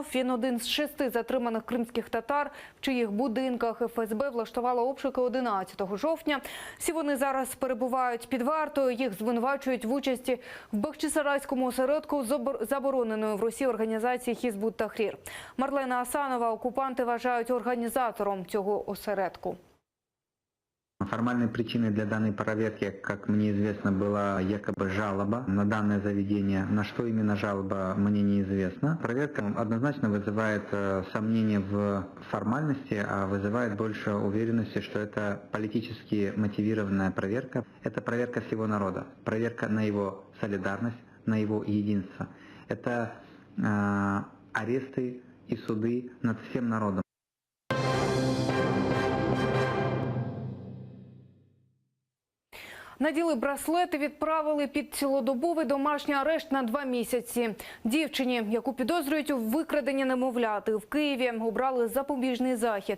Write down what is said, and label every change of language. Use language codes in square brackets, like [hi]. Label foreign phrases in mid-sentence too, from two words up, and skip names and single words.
[uk] Він один з 6 затриманих кримських татар, в чиїх будинках ФСБ влаштувала обшуки 11 жовтня. Всі вони зараз перебувають під вартою. Їх звинувачують в участі в Бахчисарайському осередку забороненої в Росії організації «Хізбут Тахрір». Марлена Асанова окупанти вважають організатором цього осередку. [ru] Формальной причиной для данной проверки, как мне известно, была якобы жалоба на данное заведение. На что именно жалоба, мне неизвестно. Проверка однозначно вызывает сомнения в формальности, а вызывает больше уверенности, что это политически мотивированная проверка. Это проверка всего народа, проверка на его солидарность, на его единство. Это аресты и суды над всем народом. [uk] Наділи браслети, відправили під цілодобовий домашній арешт на 2 місяці. Дівчині, яку підозрюють у викраденні немовляти, в Києві обрали запобіжний захід.